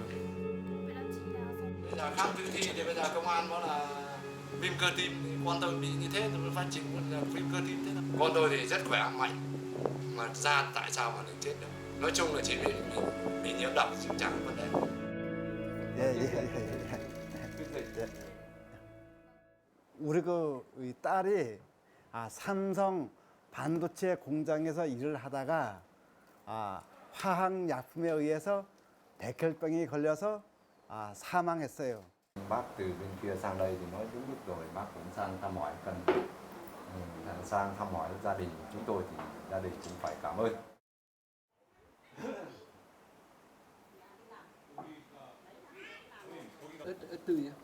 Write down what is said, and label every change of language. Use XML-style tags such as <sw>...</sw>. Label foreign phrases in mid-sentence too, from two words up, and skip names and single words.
<vi>Bây giờ khám tử thi thì bây giờ công an nói là viêm cơ tim, thì con tôi bị như thế tôi phát triển là viêm cơ tim thế nào. Con tôi thì rất khỏe mạnh, mà ra tại sao mà được chết được. Nói chung là chỉ bị nhiễm độc chứ chẳng có vấn đề.</vi> <ko>우리 그 딸이 삼성 반도체 공장에서 일을 하다가 화학약품에 의해서 백혈병이 걸려서 사망했어요.</ko> <vi>Bác từ bên kia sang đây thì nói đúng lúc rồi, bác cũng sang thăm hỏi sang thăm hỏi gia đình chúng tôi thì gia đình cũng phải cảm ơn. Ớt tươi nhá.</vi>